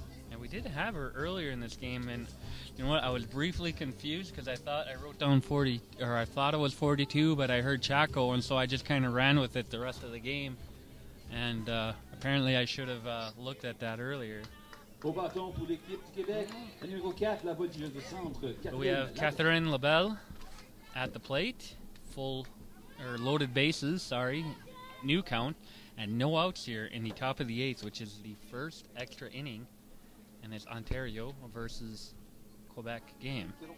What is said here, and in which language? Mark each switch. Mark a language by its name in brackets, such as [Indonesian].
[English] And we did have her earlier in this game, and you know what? I was briefly confused because I thought I wrote down 40, or I thought it was 42, but I heard Chaco, and so I just kind of ran with it the rest of the game. And apparently I should have looked at that earlier. [French] Au bâton pour l'équipe du Québec, la numéro 4, la voltigeuse de centre. [English] So we have Catherine Labelle at the plate, loaded bases, new count, and no outs here in the top of the 8th, which is the first extra inning, and it's Ontario versus Quebec game.